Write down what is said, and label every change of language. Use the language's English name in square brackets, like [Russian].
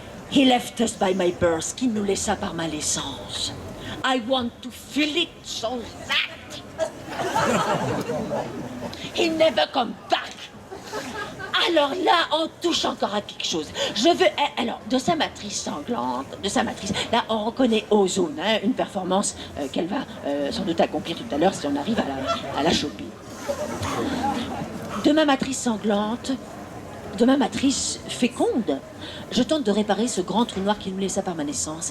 [English] He left us by my birth, [French] qui nous laissa par ma naissance. [English] I want to feel it so that he never come back. [French] Alors là, on touche encore à quelque chose. Je veux... Alors, de sa matrice sanglante, de sa matrice... Là, on reconnaît Ozone, hein, une performance qu'elle va sans doute accomplir tout à l'heure si on arrive à la choper. De ma matrice sanglante, de ma matrice féconde, je tente de réparer ce grand trou noir qui me laissa par ma naissance.